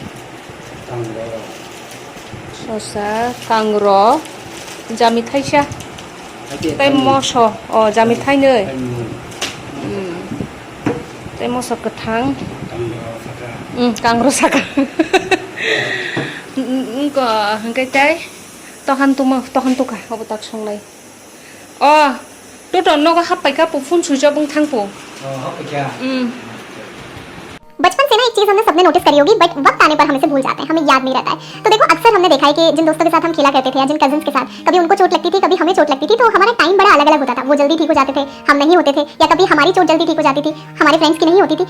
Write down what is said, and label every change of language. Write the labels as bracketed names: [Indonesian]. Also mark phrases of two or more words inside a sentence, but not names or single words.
[Kok Borok] shosa kangro jami thaisa tai moso jami thai nei tai moso kethang kangro saka ko hangkai tai tohan tuka obotak songlai to no ka hapai ka pufun suja bung thangpo [Hindi] बचपन से ना एक चीज हमने सबने नोटिस करी होगी, बट वक्त आने पर हम इसे भूल जाते हैं, हमें याद नहीं रहता है। तो देखो अक्सर हमने देखा है कि जिन दोस्तों के साथ हम खेला करते थे या जिन कजिन्स के साथ, कभी उनको चोट लगती थी, कभी हमें चोट लगती थी, तो हमारा टाइम बड़ा अलग अलग होता था। वो जल्दी ठीक हो जाते थे, हम नहीं होते थे, या कभी हमारी चोट जल्दी ठीक हो जाती थी, हमारे फ्रेंड्स की नहीं होती थी।